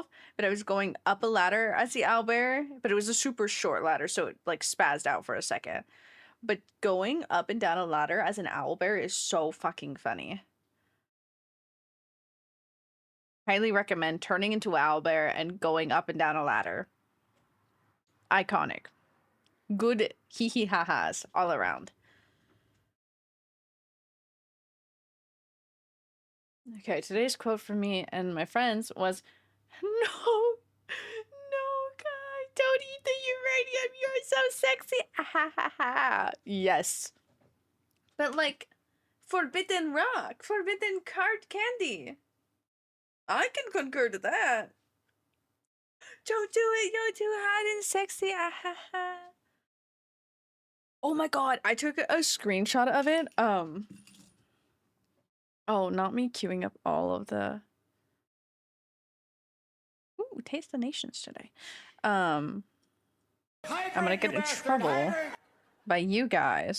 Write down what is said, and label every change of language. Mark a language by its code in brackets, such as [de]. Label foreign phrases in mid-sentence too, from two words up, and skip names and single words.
[en] But I was going up a ladder as the owlbear, but it was a super short ladder, so it like spazzed out for a second. But going up and down a ladder as an owlbear is so fucking funny. Highly recommend turning into owlbear and going up and down a ladder. Iconic. Good hee ha ha's all around. Okay, today's quote from me and my friends was, no, guy, don't eat the uranium, you're so sexy, ha ha ha. Yes. But like, forbidden rock, forbidden card candy. I can concur to that. Don't do it, you're too hot and sexy, ah ha ha. Oh my god, I took a screenshot of it, oh, not me queuing up all of the... Ooh, Taste the Nations today. I'm gonna get in trouble by you guys.